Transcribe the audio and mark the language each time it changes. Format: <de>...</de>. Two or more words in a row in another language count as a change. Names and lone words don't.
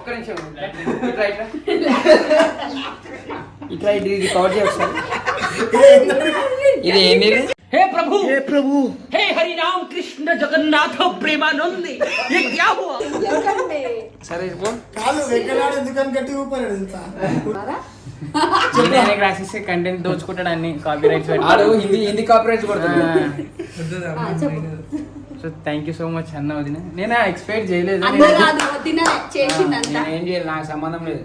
<te>కొంచెం ఇట్లా ఇది కవర్ చేస్తాను. ఇది ఏంటి?</te> <hi>हे प्रभु हे हरि राम कृष्ण जगन्नाथ प्रेमानंदी ये क्या हुआ?</hi> <te>సరే పో. కాదు వెంకటాడు ఎందుకని గట్టి ఊపాడు ఇంత రాసిస్తే కంటెంట్ దోచుకుంటాడు అన్ని</te> <en>copy rights Hindi copy rights</en> <te>కొడుతుంది.</te> <en>so thank you so much</en> <te>అన్న వదిన. నేను ఎక్స్పెక్ట్ చేయలేదు. నేను ఏం చేయాలి, నాకు సంబంధం లేదు.</te>